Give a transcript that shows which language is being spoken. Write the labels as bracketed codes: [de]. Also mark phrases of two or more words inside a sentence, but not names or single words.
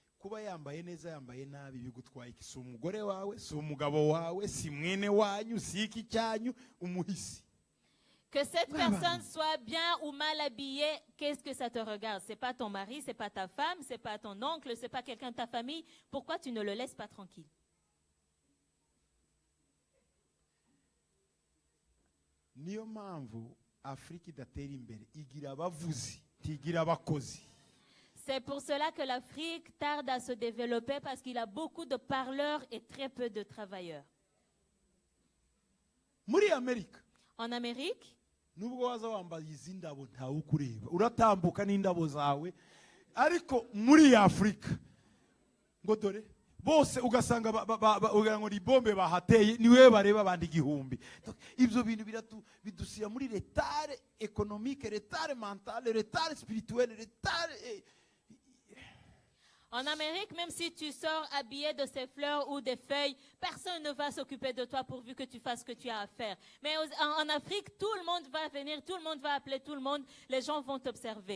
[fr] Que cette personne soit bien ou mal habillée, qu'est-ce que ça te regarde? C'est pas ton mari, c'est pas ta femme, c'est pas ton oncle, c'est pas quelqu'un de ta famille. Pourquoi tu ne le laisses pas tranquille? [rw] Niyo mpamvu Afrika idatera imbere igira abavuzi tigira abakozi. [fr] C'est pour cela que l'Afrique tarde à se développer parce qu'il a beaucoup de parleurs et très peu de travailleurs. [rw] Muri Amerika. [fr] En Amérique, [rw] nubwo waza wambaye izindabo ntawe ukureba uratambuka n'indabo zawe ariko muri Afrika ngo dore bose ugasanga ngo ni bombe bahateye niwe bareba abandi igihumbi. Ibyo bintu bidusira muri [fr] retard économique, retard mental, retard spirituel, retard. En Amérique, même si tu sors habillé de ces fleurs ou des feuilles, personne ne va s'occuper de toi pourvu que tu fasses ce que tu as à faire. Mais en Afrique, tout le monde va venir, tout le monde va appeler tout le monde, les gens vont t'observer.